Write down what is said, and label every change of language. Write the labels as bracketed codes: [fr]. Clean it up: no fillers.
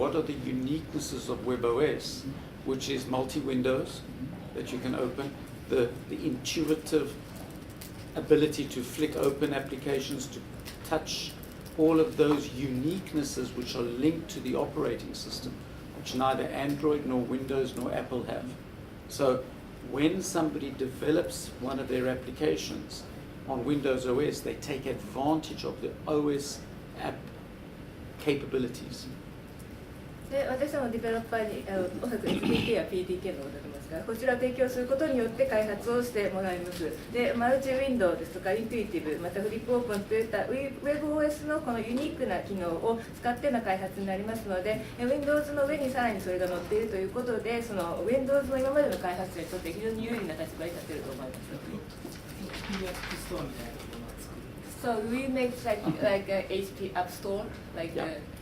[en] What are the uniquenesses of webOS? Which is multi-windows that you can open, the intuitive ability to flick open applications, to touch all of those uniquenesses which are linked to the operating system, which neither Android nor Windows nor Apple have. So when somebody develops one of their applications on Windows OS, they take advantage of the OS app capabilities. [ja] で、私どもディベロッパーにおそらく SDK や PDK のことだと思いますが、こちらを提供することによって開発をしてもらいます。で、マルチウィンドウですとかイントゥイティブ、またフリップオープンといった webOS のこのユニークな機能を使っての開発になりますので、Windows の上にさらにそれが載っているということで、その Windows の今までの開発者にとって非常に有利な立場に立っていると思います。 HP アップストアみたいなところは作るんですか？ [en] So we make like a HP App Store, like Apple.